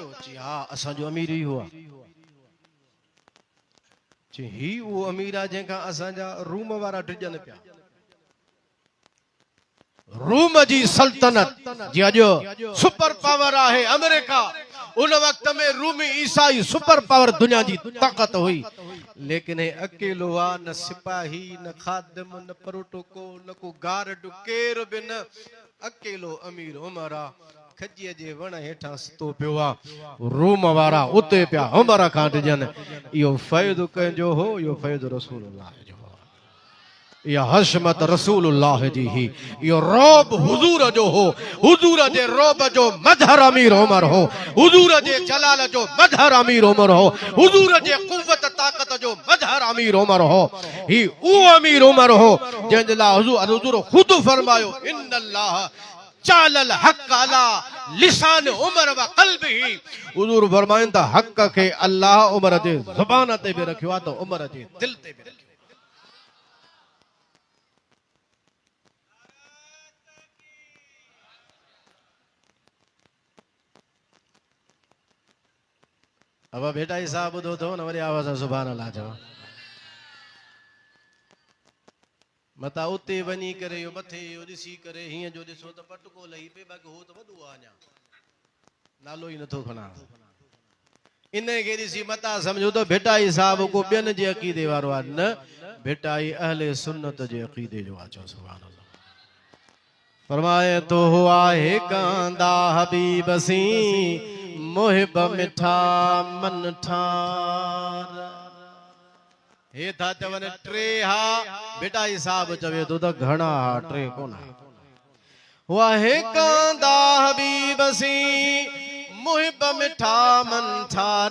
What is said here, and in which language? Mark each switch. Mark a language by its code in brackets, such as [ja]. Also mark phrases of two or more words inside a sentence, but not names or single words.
[sd] चई हा असांजो अमीर ई हुआ। चई ही उहो अमीर आहे जंहिंखां असांजा रूम वारा डिॼनि पिया। रूम जी सल्तनत जी अॼु [en] सुपर पावर [sd] आहे अमेरिका, [hi] उन वक्त में [sd] रूमी ईसाई [en] सुपर पावर [sd] दुनिया जी ताकत हुई। लेकिन हे अकेलो आ, न सिपाही, न खादिम, न प्रोटोकॉल, न को गार्ड, केर बि न। अकेलो अमीर उमर आ, खजीअ जे वण हेठां सुतो पियो आहे। रूम वारा उते पिया उमर खां डिॼनि। इहो फ़ैज़ कंहिंजो हो? इहो फ़ैज़ रसूलुल्लाह जो हो। इहा हशमत रसूलुल्लाह जी ही, इहो रौब हुजूर जो हो। हुजूर जे रौब जो मजहर अमीर उमर हो। हुजूर जे जलाल जो मजहर अमीर उमर हो। हुजूर जे कुव्वत ताकत जो मजहर अमीर उमर हो। ही उहो अमीर उमर हो जंहिंजे लाइ हुजूर ख़ुद फरमायो [ar] إن الله جعل الحق على لسان عمر وقلبه. [sd] हुजूर फरमाइनि था हक़ खे अल्लाह उमर जे ज़ुबान ते बि रखियो आहे, त उमर जे दिल ते बि रखियो। अब बेटा ही साहब ॿुधो अथव न, वरी आवाज़ [ar] سبحان الله [sd] चओ। मता उते वञी करे इहो मथे इहो ॾिसी करे हीअं जो ॾिसो त पटको लही पे, बाक़ी हो त वॾो आहे, अञा नालो ई नथो खणा। इन खे ॾिसी मता सम्झो त भेटाई साहब को ॿियनि जे अक़ीदे वारो आहे, न भेटाई अहले सुन्नत जे अक़ीदे जो आहे। चओ [ar] سبحان الله. [hi] फरमाए तो हुआ है [sd] कांदा हबीब सी मोहिब मिठा मन ठार। हे था चवनि टे हा, बेटा ही साहब चवे तो त घणा हा, टे कोन। वाहे कांदा हबीब सी मुहिब मिठा मन ठार।